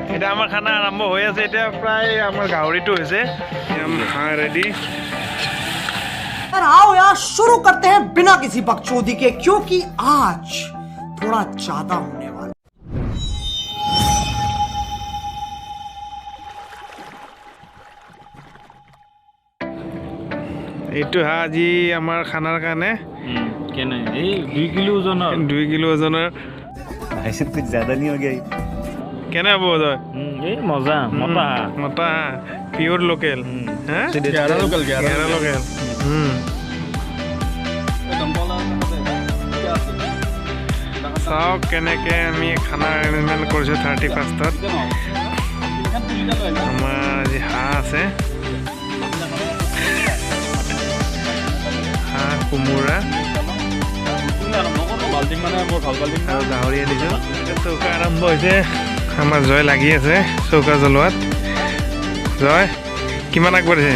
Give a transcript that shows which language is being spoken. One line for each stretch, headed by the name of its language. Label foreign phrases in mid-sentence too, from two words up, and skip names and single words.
Assamese: এটা আমাৰ খানা আৰম্ভ হৈ আছে এতিয়া প্ৰায় আমাৰ গাহৰিটো হৈছে হাঁ ৰেডি
Hindi: आओ यार शुरू करते हैं बिना किसी बकचोदी के क्योंकि आज थोड़ा ज्यादा होने वाला
Assamese: এইটো হাঁহ আজি আমাৰ খানাৰ কাৰণে কেনে এই 2 কিলো ওজনৰ 2 কিলো ওজনৰ
Hindi: ऐसे कुछ ज्यादा नहीं हो गया
Assamese: কেনে হ'ব তই এই মজা মতা মতা পিওর লোকেল হ্যাঁ গ্যারা লোকাল গ্যারা লোকেল চাওক কেনেকৈ আমি খানা এৰেঞ্জমেণ্ট কৰিছোঁ 31st আমাৰ আজি হাঁহ আছে হাঁহ কোমোৰা আৰু গাহৰি আনিছোঁ চৌকা আৰম্ভ হৈছে আমাৰ জয় লাগি আছে চৌকা জ্বলোৱাত জয় কিমান আগবাঢ়িছে